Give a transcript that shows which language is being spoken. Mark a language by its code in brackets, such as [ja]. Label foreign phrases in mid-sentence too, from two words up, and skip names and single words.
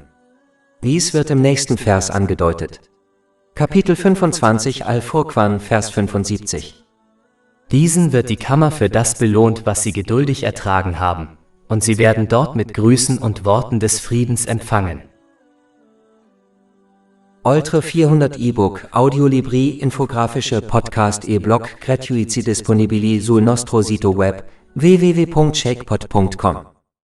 [de] Dies wird im nächsten Vers angedeutet. Kapitel 25 Al-Furqan, Vers 75. Diesen wird die Kammer für das belohnt, was sie geduldig ertragen haben, und sie werden dort mit Grüßen und Worten des Friedens empfangen. [it] Oltre 400 E-Book, Audiolibri, infografische Podcast e-blog gratuiti disponibili sul nostro sito web www.shakepot.com